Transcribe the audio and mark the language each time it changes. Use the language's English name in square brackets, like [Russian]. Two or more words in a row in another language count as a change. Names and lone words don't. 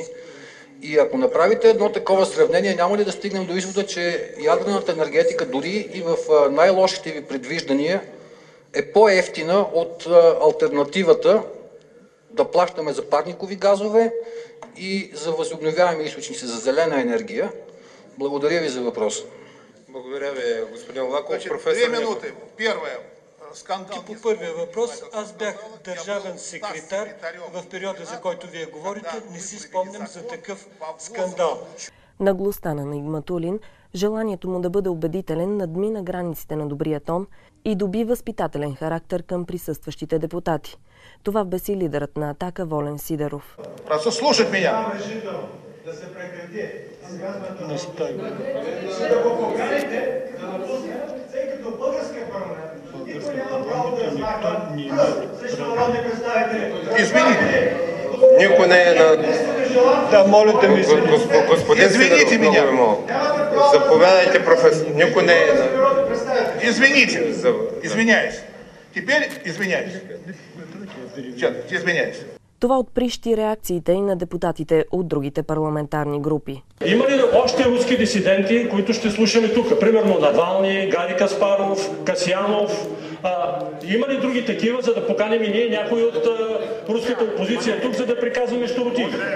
[Bulgarian] И ако направите едно такова сравнение, няма ли да стигнем до извода, че ядрената енергетика дори и в най-лошите ви предвиждания е по-евтина от алтернативата да плащаме за парникови газове и за възобновяеми източници, за зелена енергия? Благодаря ви за въпроса. Благодаря ви, господин Лаков. [Russian] Значит, [Bulgarian] Професор [Russian] 2 минуты. Первое. Скандал. [Bulgarian] По първия въпрос, аз бях държавен секретар в периода, за който вие говорите. Не си спомням за такъв скандал. Наглостта на Нигматулин, желанието му да бъде убедителен, надмина границите на добрия тон и доби възпитателен характер към присъстващите депутати. Това беси лидерът на Атака Волен Сидеров. [Russian] Просто слушать меня. [Bulgarian] Да се прекрати. Не стой. Да го поканите да напусне, тъй като българския парламент никой няма право да размахва срещу народни представители. [Russian] Извините. [Bulgarian] Никой не е на... Да, моля да ми се... Господин [Russian] Извините меня. [Bulgarian] Заповядайте, професор. Никой не е на... [Russian] Извините. Извиняюсь. Теперь извиняюсь. Сейчас, извиняюсь. [Bulgarian] Това отприщи реакциите и на депутатите от другите парламентарни групи. Има ли още руски дисиденти, които ще слушаме тук? Примерно Навални, Гари Каспаров, Касиянов. Има ли други такива, за да поканим и ние някой от руската опозиция тук, за да приказваме щуротии?